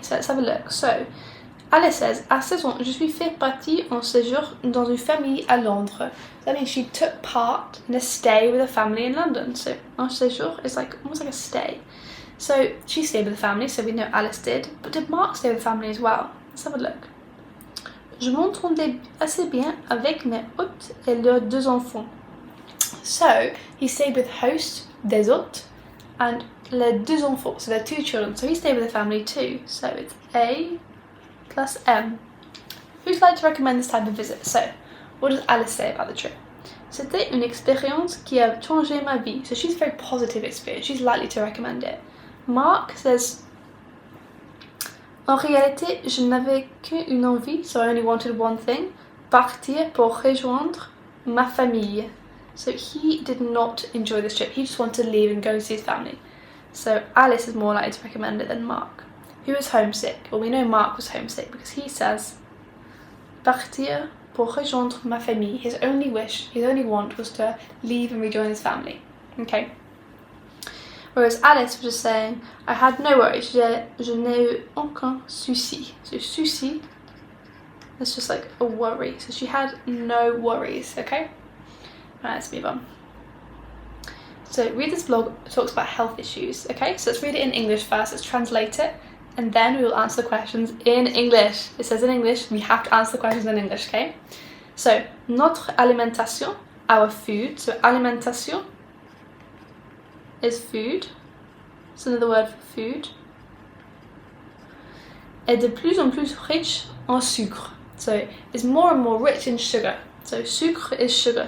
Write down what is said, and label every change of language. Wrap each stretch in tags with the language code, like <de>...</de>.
<en>So, let's have a look. So, Alice says,</en> <fr>à 16 ans, je suis fait partie en séjour dans une famille à Londres.</fr> <en>That means she took part in a stay with a family in London. So, un séjour is like almost like a stay. So, she stayed with the family, so we know Alice did. But did Mark stay with the family as well? Let's have a look.</en> <fr>Je m'entendais assez bien avec mes hôtes et leurs deux enfants.</fr> <en>So, he stayed with host,</en> <fr>des hôtes,</fr> <en>and</en> <fr>les deux enfants,</fr> <en>so they're two children. So he stayed with the family too. So it's A plus M. Who'd like to recommend this type of visit? So, what does Alice say about the trip?</en> <fr>C'était une expérience qui a changé ma vie.</fr> <en>So she's a very positive experience. She's likely to recommend it. Mark says,</en> <fr>en réalité, je n'avais qu'une envie,</fr> <en>so I only wanted one thing,</en> <fr>partir pour rejoindre ma famille.</fr> <en>So he did not enjoy this trip. He just wanted to leave and go and see his family. So Alice is more likely to recommend it than Mark, who is homesick. Well, we know Mark was homesick because he says,</en> <fr>partir pour rejoindre ma famille.</fr> <en>His only wish, his only want was to leave and rejoin his family. Okay. Whereas Alice was just saying, I had no worries.</en> <fr>Je n'ai eu aucun souci.</fr> <en>So souci, it's just like a worry. So she had no worries. Okay. Right, let's move on. So Reader's blog talks about health issues. Okay, so let's read it in English first. Let's translate it, and then we will answer the questions in English. It says in English, we have to answer the questions in English. Okay. So</en> <fr>notre alimentation,</fr> <en>our food. So alimentation is food. It's another word for food.</en> <fr>Est de plus en plus riche en sucre.</fr> <en>So it's more and more rich in sugar. So sucre is sugar.</en>